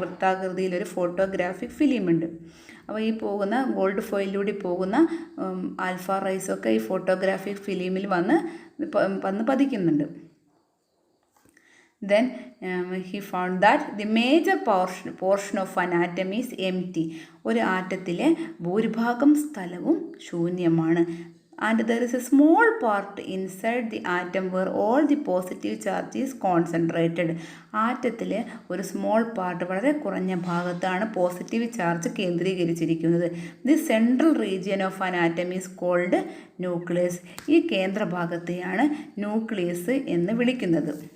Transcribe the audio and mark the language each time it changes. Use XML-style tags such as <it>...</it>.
<ml>വൃത്താകൃതിയിലൊരു photographic ഫിലിമുണ്ട്. അപ്പോൾ ഈ പോകുന്ന ഗോൾഡ് ഫോയിലൂടെ പോകുന്ന ആൽഫ റൈസൊക്കെ ഈ ഫോട്ടോഗ്രാഫിക് ഫിലിമിൽ വന്ന് പതിക്കുന്നുണ്ട്.</ml> <en>Then he found that the major portion of an atom is empty.</en> <ml>ഒരു ആറ്റത്തിലെ ഭൂരിഭാഗം സ്ഥലവും ശൂന്യമാണ്.</ml> <en>And there is a small part inside the atom where all the positive charge is concentrated.</en> <ml>ആറ്റത്തിലെ ഒരു സ്മോൾ പാർട്ട്, വളരെ കുറഞ്ഞ ഭാഗത്താണ് പോസിറ്റീവ് ചാർജ് കേന്ദ്രീകരിച്ചിരിക്കുന്നത്.</ml> <en>The central region of an atom is called nucleus.</en> <ml>ഈ കേന്ദ്രഭാഗത്തെയാണ് ന്യൂക്ലിയസ് എന്ന് വിളിക്കുന്നത്.</ml>